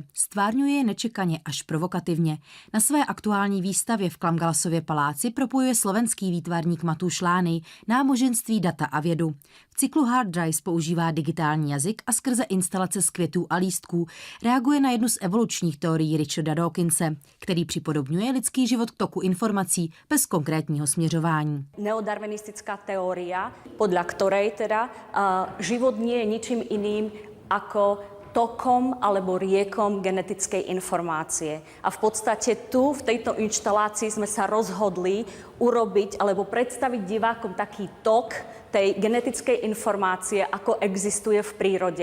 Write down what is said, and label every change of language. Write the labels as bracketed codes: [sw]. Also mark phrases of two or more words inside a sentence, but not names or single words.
[cs] Stvárňuje je nečekaně až provokativně. Na své aktuální výstavě v Klamgalasově paláci propojuje slovenský výtvarník Matúš Lánej náboženství, data a vědu. V cyklu Hard Drives používá digitální jazyk a skrze instalace z květů a lístků reaguje na jednu z evolučních teorií Richarda Dawkinse, který připodobňuje lidský život k toku informací bez konkrétního směřování. [sk] Neodarwinistická teória, podľa ktorej teda život nie je ničím iným ako tokom alebo riekom genetickej informácie. A v podstate tu, v tejto inštalácii sme sa rozhodli urobiť alebo predstaviť divákom taký tok tej genetickej informácie, ako existuje v prírode.